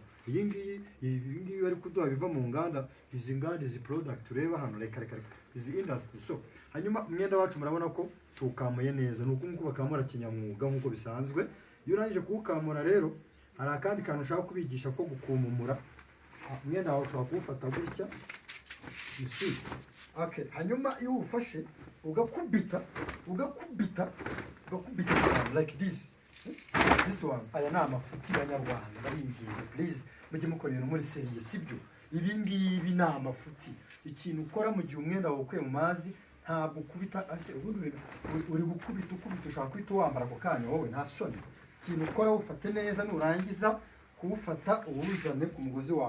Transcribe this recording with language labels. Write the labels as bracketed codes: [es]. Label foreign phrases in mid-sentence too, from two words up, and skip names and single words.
[rw] Iyi ngiyi bari kuduha biva mu nganda, izi product ureba hano reka izi industry. So hanyuma umwenda wacu murabona ko tukamuye neza. Nuko nkuko bakamura kinyamwuga nkuko bisanzwe. Iyo urangije kuwukamura rero hari akandi kantu ushaka kubigisha ko gukumumura. Umwenda wawe ushobora kuwufata gutya. [en] You see? [rw] Okay, hanyuma iyo ufashe ugakubita [en] like this one. [rw] Aya ni amafuti Banyarwanda ndabingize please mujye mukorera muri serie sibyo. Ibi ngibi ni amafuti. Ikintu ukora mu gihe umwenda wawe ukuye mu mazi ntabwo ukubita ase ubundi uri gukubita ushaka kwita wambara ako kanya wowe nta soni. Ikintu ukora ufate neza nurangiza kuwufata uwuzane ku mugozi wawe.